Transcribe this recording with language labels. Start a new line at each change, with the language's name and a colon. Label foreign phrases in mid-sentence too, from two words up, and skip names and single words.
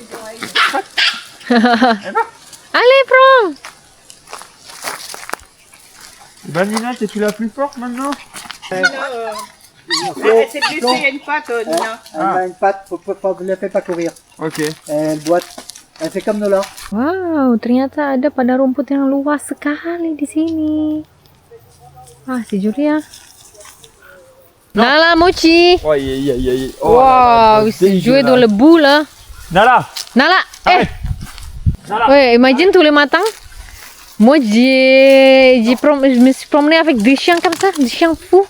French: Allez, prends. Bah, Nina, t'es-tu la plus forte maintenant? Elle s'est blessée, il y a une patte, Nina. Elle a une patte, ne la fais pas courir. Ok. Elle boite. Elle fait comme Nola.
Indonesian: Wow, ternyata ada pada rumput yang luas sekali di sini. Ah, si Julia. Nala, Mochi.
French: Oh, aïe. Oh, Wow, il s'est joué dans le bout là. Nala. Nala, Nala. ouais, imagine tous les matins. Moi, je me suis promenée avec des chiens comme ça, des chiens fous.